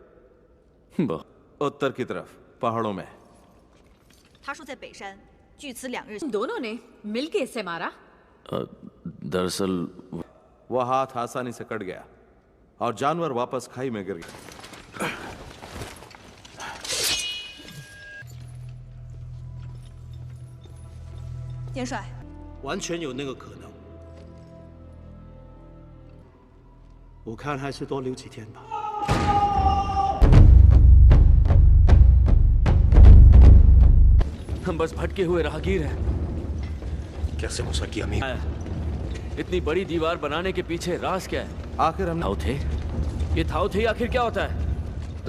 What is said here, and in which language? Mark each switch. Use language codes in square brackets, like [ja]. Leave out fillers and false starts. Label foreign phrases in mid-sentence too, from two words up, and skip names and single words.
[hi] उत्तर की तरफ पहाड़ों में। दोनों ने मिलके इसे मारा? दरअसल वो हाथ आसानी से कट गया और जानवर वापस खाई में गिर गया। [zh] 元帅，完全有那个可能。我看还是多留几天吧。 [hi] हम बस भटके हुए राहगीर हैं। कैसे हो सकी अमीर? इतनी बड़ी दीवार बनाने के पीछे राज क्या है? आखिर हम थाउ थे? ये थाउ थे आखिर क्या होता है?